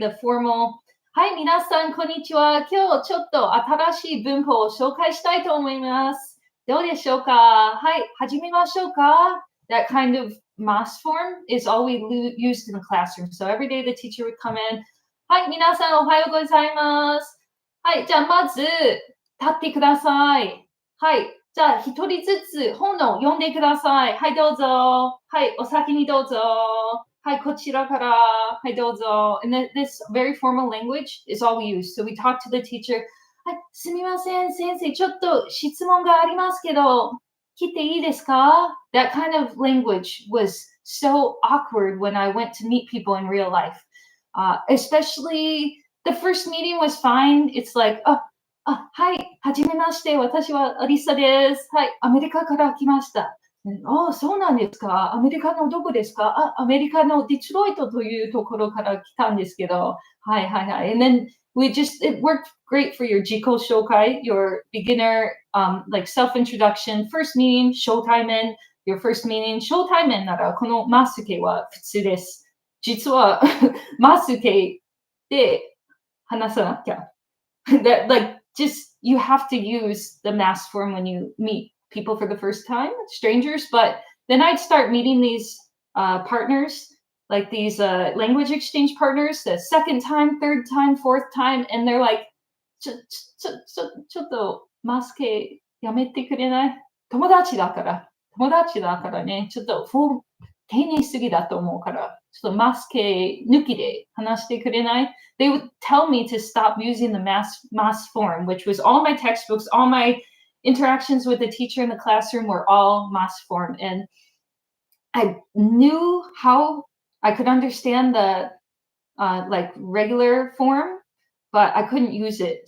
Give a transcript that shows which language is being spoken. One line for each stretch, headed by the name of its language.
English: The formal,
Japanese: はい、皆さん、こんにちは。今日ちょっと新しい文法を紹介したいと思います。どうでしょうか？はい、始めましょうか?
English: That kind of mas form is all we used in the classroom. So every day the teacher would come in.
Japanese: はい、皆さん、おはようございます。はい、じゃあまず、立ってください。はい、じゃあ一人ずつ本を読んでください。はい、どうぞ。はい、お先にどうぞ。はい、こちらから。はい、どうぞ。
English: And then this very formal language is all we use. So we talk to the teacher.
Japanese: はい、すみません、先生、ちょっと質問がありますけど、来ていいですか?
English: That kind of language was so awkward when I went to meet people in real life. Especially the first meeting was fine. It's like,
Japanese: はい、はじめまして、私はアリサです。はい、アメリカから来ました。そうなんですか。アメリカのどこですか？アメリカのデトロイトというところから来たんですけど。はいはいはい。
English: And then it worked great for your 自己紹介, your beginner, like self-introduction, first meeting, 初対面, your first meeting,
Japanese: 初対面ならこのマスケは普通です。実はマスケで話さなきゃ。
English: That like just you have to use the mass form when you meet people for the first time, strangers. But then I'd start meeting these partners, like these language exchange partners, the second time, third time, fourth time, and they're like,
Japanese: ちょっとマスケやめてくれない？友達だからね、ちょっと丁寧すぎだと思うから、ちょっとマスケ抜きで話してくれない？
English: They would tell me to stop using the mass form, which was all my textbooks, all my interactions with the teacher in the classroom were all mass form. And I knew how I could understand the like regular form, but I couldn't use it.